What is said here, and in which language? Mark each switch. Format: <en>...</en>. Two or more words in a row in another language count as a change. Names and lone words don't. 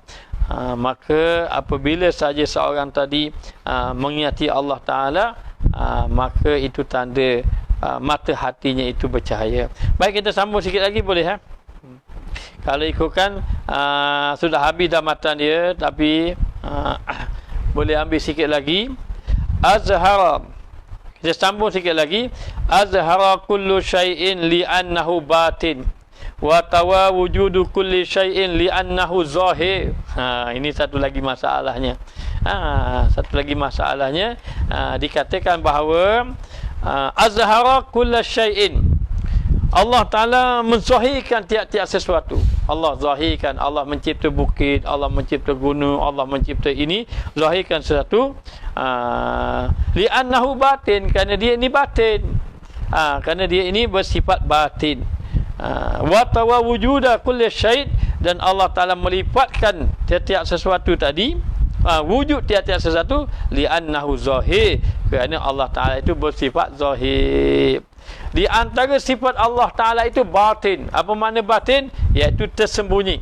<ms>Maka apabila saja seorang tadi mengingati Allah Ta'ala, maka itu tanda mata hatinya itu bercahaya. Baik, kita sambung sikit lagi boleh? Kalau ikutkan sudah habis dah matan dia, tapi boleh ambil sikit lagi. Azhara, kita sambung sikit lagi.</ms> <ar>أظهر كل شيء لأنه باطن وطوى وجود كل شيء لأنه ظاهر.</ar> <ms>Ini satu lagi masalahnya. Satu lagi masalahnya, dikatakan bahawa</ms> <ar>أظهر كل شيء,</ar> <ms>Allah Ta'ala menzahirkan tiap-tiap sesuatu. Allah zahirkan, Allah mencipta bukit, Allah mencipta gunung, Allah mencipta ini, zahirkan sesuatu.</ms> <ar>لأنه باطن,</ar> <ms>kerana dia ini batin, kerana dia ini bersifat batin.</ms> <ar>وطوى وجود كل شيء',</ar> <ms>dan Allah Ta'ala melipatkan tiap-tiap sesuatu tadi. wujud tiap-tiap sesuatu</ms> <ar>لأنه ظاهر,</ar> <ms>kerana Allah Ta'ala itu bersifat zahir. Di antara sifat Allah Ta'ala itu batin. Apa makna batin? Iaitu tersembunyi.</ms>